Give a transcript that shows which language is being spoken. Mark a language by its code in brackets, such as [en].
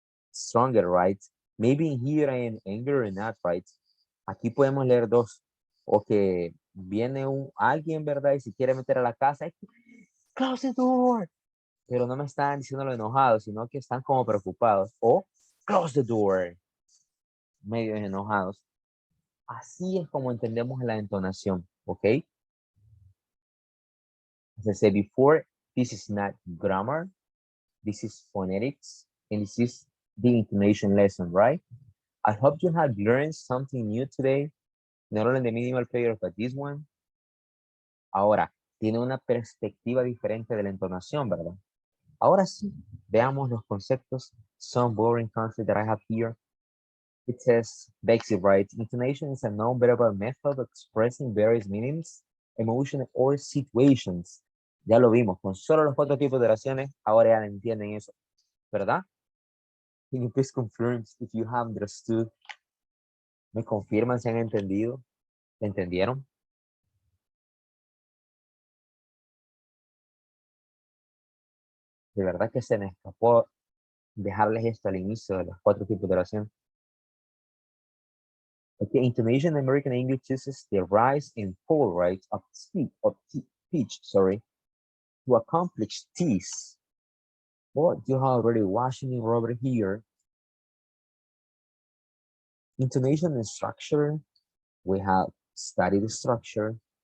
[en] Stronger, right? Maybe here I am angry or not, right? [es] Aquí podemos leer dos. O que viene alguien, ¿verdad? Y se quiere meter a la casa. [en] Close the door. [es] Pero no me están diciendo lo enojado, sino que están como preocupados. O [en] close the door. [es] Medio enojados. Así es como entendemos la entonación, ¿ok? [en] As I said before, this is not grammar. This is phonetics. And this is the intonation lesson, right? I hope you have learned something new today. Not only the minimal player, but this one. [es] Ahora, tiene una perspectiva diferente de la entonación, ¿verdad? Ahora sí, veamos los conceptos. [en] Some boring concepts that I have here. It says, basic, right? Intonation is a non-verbal method of expressing various meanings, emotions, or situations. [es] Ya lo vimos, con solo los 4 tipos de oraciones, ahora ya entienden eso, ¿verdad? [en] Can you please confirm if you have understood? [es] ¿Me confirman si han entendido? ¿Entendieron? De verdad que se me escapó dejarles esto al inicio de los 4 tipos de oración. [en] Okay, intonation in American English uses the rise and fall rate of speed of pitch, sorry, to accomplish this. Well, you have already watching it over here. Intonation and structure. We have studied the structure.